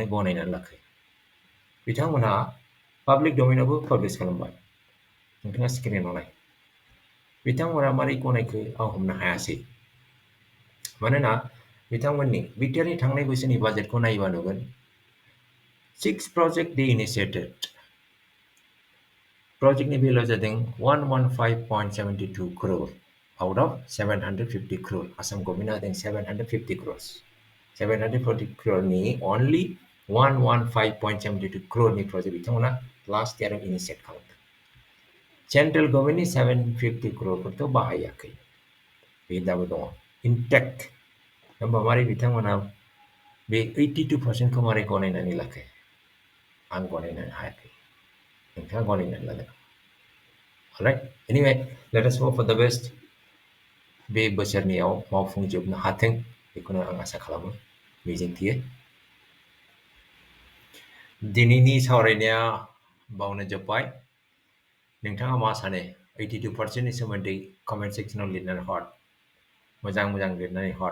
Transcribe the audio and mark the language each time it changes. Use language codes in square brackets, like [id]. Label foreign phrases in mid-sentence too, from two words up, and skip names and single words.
[brx] गनायनानै लाखो बिथांमोनहा [en] public domain publish [brx] खालामबाय नोंथाङा स्क्रिनाव नाय बिथांमोना मारै गनायखो आं हमनो हायासै मानोना बिथांमोननि BTRनि थांनाय बोसोरनि बाजेटखौ नायोबा नुगोन 6 [en] project they initiated project [brx] नि भेलुआ जादों 115.72 [en] crore out of 750 crore [brx] आसाम गभर्नमेन्टआ होदों 750 [en] crores 740 crore only 115.72 crore project [brx] बिथांमोना [en] last year [brx] इनिशियेट खालामदों [en] central government [brx] 750 crore बाहायाखै बे दाबो दङ इनटेक्ट होमबा मारै बिथांमोना बे 82%खौ मारै गनायनानै लाखो आं गनायनो हायाखै नोंथाङा गनायनानै लागोन [en] alright anyway let us hope for the best [brx] बे बोसोरनियाव मावफुंजोबनो हाथों बेखौनो आं आसा खालामो मिजिंथियो दिनैनि सावरायनाया बावनो जोब्बाय नोंथाङा मा सानो 82%नि सोमोन्दै [en] comment section [brx] लिरनानै हर मोजां मोजां लिरनानै हर